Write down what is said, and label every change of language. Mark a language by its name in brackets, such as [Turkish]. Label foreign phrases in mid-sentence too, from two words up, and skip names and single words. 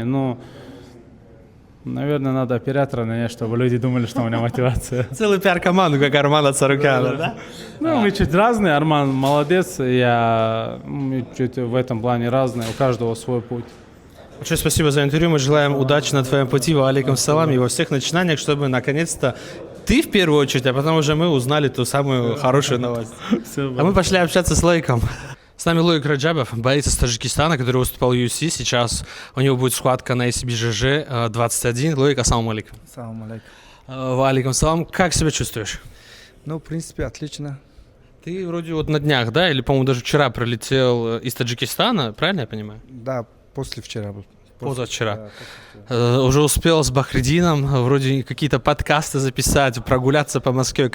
[Russian] Ну, наверное, надо оператора нанять, чтобы люди думали, что у меня мотивация. Целую пиар-команду, как Армана Царукяна, да? Ну, мы чуть разные, Арман молодец, мы чуть в этом плане разные, у каждого свой путь. Большое спасибо за интервью. Мы желаем удачи на твоем пути, [Arabic] وعليكم السلام, [Russian] и во всех начинаниях, чтобы наконец-то ты в первую очередь, а потом уже мы узнали ту самую хорошую новость. А мы пошли общаться с Лоиком. С нами Лоик Раджабов, боец из Таджикистана, который выступал в UFC. Сейчас у него будет схватка на ACB 21. Лоик, [Arabic] السلام عليكم. السلام عليكم. وعليكم السلام. [Russian] Как себя чувствуешь? Ну, в принципе, отлично. Ты вроде вот на днях, да, или, по-моему, даже вчера прилетел из Таджикистана, правильно я понимаю? Да, после вчера был. Позавчера. Да, уже успел с Бахридином вроде какие-то подкасты записать, прогуляться по Москве.